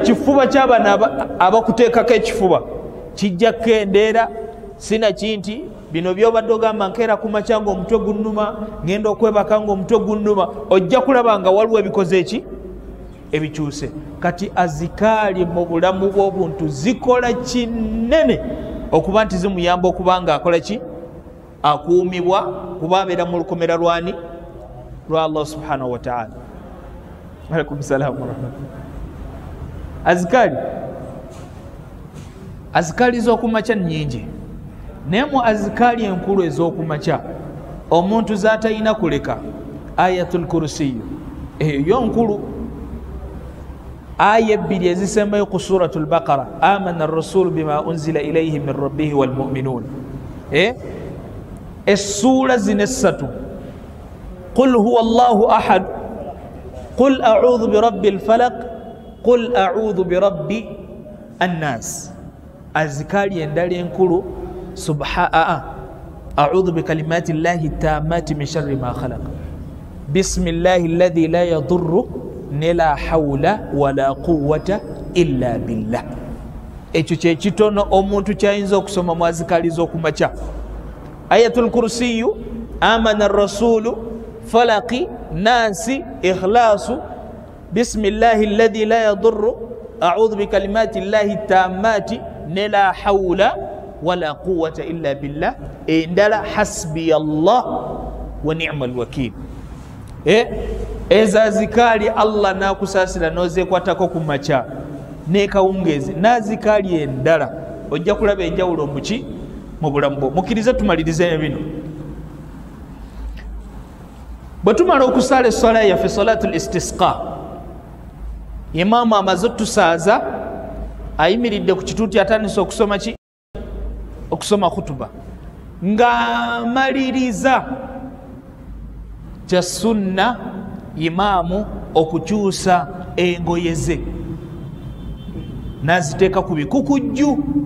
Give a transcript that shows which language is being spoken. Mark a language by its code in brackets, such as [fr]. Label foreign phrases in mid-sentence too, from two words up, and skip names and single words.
[lg] kifuba ky'abaana abakuteekako ekifuba kijja kukendeera sina kinti bino byobadde ogamba nkeera kumakya ng'omutwe gunnuma ngenda okwebaka ng'omutwe gunnuma ojja kulaba nga waliwo ebikoze eki ebikyuse kati azikaali mu bulamu bw'obuntu zikola kinene okuba nti zimuyamba okuba nga akola ki akuumibwa kuba abeera mu lukomera lwani lwa Allah [ar] سبحانه وتعالى. عليكم السلام ورحمة الله. [lg] azikaali z'okumakya nyingi naye mu azikaali enkulu ez'okumakya omuntu z'atalina kuleka [ar] آية الكرسي [lg] eyo nkulu aya 2 ezisembayo ku [ar] سورة البقرة آمن الرسول بما أنزل إليه من ربه والمؤمنون [lg] essura zino 3 [ar] قل هو الله أحد قل أعوذ برب الفلق قل أعوذ برب الناس [lg] azikali endala enkulu [ar] أعوذ بكلمات الله التامات من شر ما خلق بسم الله الذي لا يضر لا حول ولا قوة إلا بالله [lg] ekyo kyekitono omuntu kyayinza okusoma mu azikali z'okumakya [ar] آية الكرسي آمن الرسول فلق ناس إخلاص بسم الله الذي لا يضر أعوذ بكلمات الله التامات لا حول ولا قوة إلا بالله endala حسبي الله ونعم الوكيل [lg] eza zikali Allah nakusasira nozekwatako ku makya nekawungezi nazikali endala ojja kulaba enjawulo muki mu bulamu mukirize tumalirize bino bwe tumala okusala essala yaffe [ar] صلاة الاستسقاء [lg] imaamu amaze tusaaza ayimiridde ku kituuti atandise okusoma ki okusoma khutuba ng'amaliriza kya sunna imaamu okukyusa engoye ze naziteeka ku bikukujju